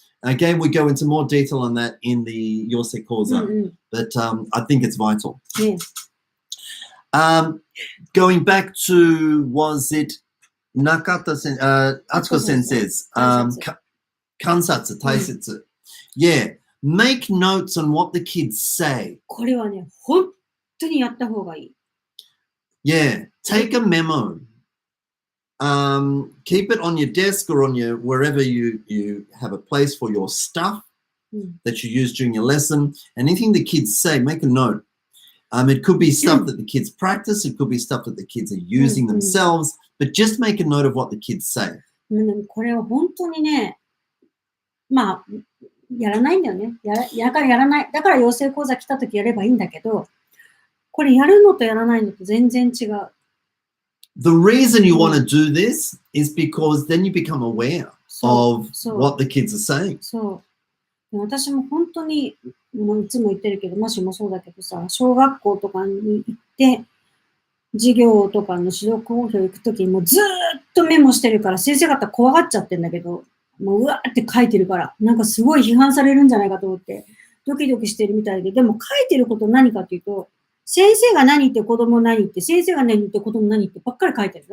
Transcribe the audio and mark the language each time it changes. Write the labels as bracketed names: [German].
[English] Again, we go into more detail on that in the Yosei Koza, but I think it's vital. Yes. Going back to, was it Atsuko Sensei's [Japanese] kansatsu, taisetsu? [English] Yeah, make notes on what the kids say. [Japanese] これはね、本当にやった方がいい。 [English] Yeah, take a memo. Keep it on your desk or on your wherever you have a place for your stuff that you use during your lesson. Anything the kids say, make a note. It could be stuff that the kids practice. It could be stuff that the kids are using themselves. But just make a note of what the kids say. [Japanese] これは本当にね、まあ、やらないんだよね。やらない。だから養成講座来た時やればいいんだけど、これやるのとやらないのと全然違う。 [English] The reason you want to do this is because then you become aware of what the kids are saying. [Japanese] そう。私も本当に、もういつも言ってるけど、マシもそうだけどさ、小学校とかに行って、授業とかの指導講評行くときにもうずーっとメモしてるから、先生方怖がっちゃってんだけど、もううわーって書いてるから、なんかすごい批判されるんじゃないかと思って、ドキドキしてるみたいで、でも書いてること何かというと、先生が何言って子供何言って、先生が何言って子供何言ってばっかり書いてる。